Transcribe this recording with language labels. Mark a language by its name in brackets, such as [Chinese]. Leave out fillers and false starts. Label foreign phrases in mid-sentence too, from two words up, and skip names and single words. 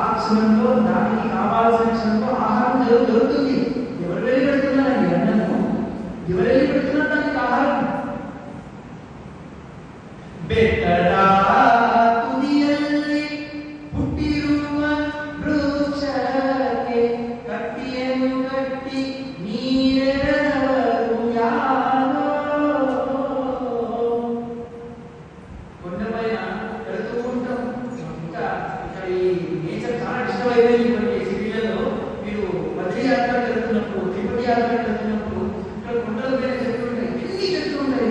[Telugu] క్షణంలో దానికి కావాల్సిన క్షణంలో ఆహారం దొరుకుతుంది. ఎవరు వెళ్ళి పెడుతున్నారండి అన్నము? ఎవరు వెళ్ళి పెడుతున్నారు దానికి ఆహారం? [Kannada] ಬೆಟ್ಟಡಾ ತುದಿಯಲ್ಲಿ ಹುಟ್ಟಿರುವ ವೃಕ್ಷಕ್ಕೆ ಕಟ್ಟಿಯನ್ನು ಕಟ್ಟಿ ನೀರೆರವರು ಯಾರೋ. [Telugu] కొండపైన వెళుతూ ఉంటాం. ఇంకా ఇక్కడ ఈ నేచర్ చాలా డిస్టర్బ్ అయిపోయింది. సిటీలలో మీరు బద్రీ యాత్ర వెళ్తున్నప్పుడు, తిరుపతి యాత్ర వెళ్తున్నప్పుడు ఇక్కడ కొండల పైన చెట్లు ఉంటాయి, ఎన్ని చెట్లు ఉంటాయి.